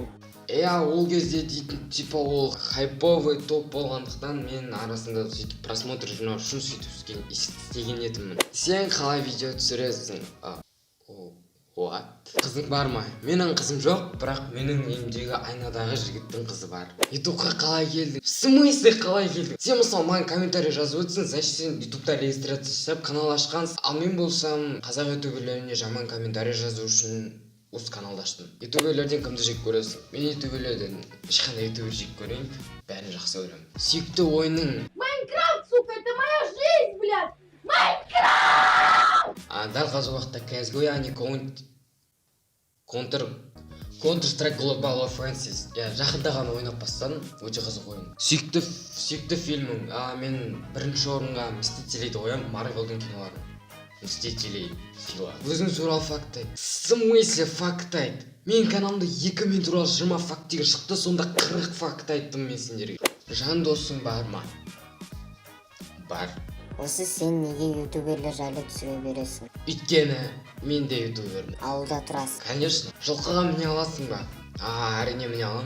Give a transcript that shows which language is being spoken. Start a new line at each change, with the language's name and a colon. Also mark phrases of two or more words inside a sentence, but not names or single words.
Kazakh: Ол кезде дейтін, типа ол хайповый топ болғандықтан мен арасында сөйтіп просмотр жинау үшін сөйтіп істеген едім. Сен қалай видео түсіресің? Қызың бар ма? Менің қызым жоқ, бірақ менің үйімдегі айнадағы жігіттің қызы бар. ютубқа қалай келдің?
Russian: В смысле
Kazakh: қалай келдің? Сен мысалы маған комментарий жазып өтсің, значит сен ютубта регистрация жасап канал ашқансың. Ал мен болсам қазақ ютуберлеріне жаман комментарий жазу үшін осы каналды аштым. Ютуберлерден кімді жек көресің? Мен ютуберлерден ешқандай ютубер жек көрейін, бәрін жақсы көремін. Сүйікті ойының Майнкрафт,
Russian: сука, это моя жизнь, блядь!
Kazakh: Майнкрафт! Дәл қазір уақытта CSGO, яғни Counter-Strike Global Offensive. Жақында ғана ойнап бастадым, өте қызық ойын. Сүйікті фильмім, мен бірінші орынға Мстителейді қоямын, Марвелдің киноларын. Мстителей фила. Өзің туралы факт айт.
Russian: В смысле
Kazakh: факт айт? Мен каналымда 2000 туралы 20 фактиге шықты, сонда 40 факт айттым мен сендерге. Жан досың бар ма? Бар. Осы сен неге ютуберлер жайлы түсіре бересің? Өйткені мен де ютубермін. Ауылда тұрасың? Конечно. Жылқыға міне аласың ба? Әрине міне аламын.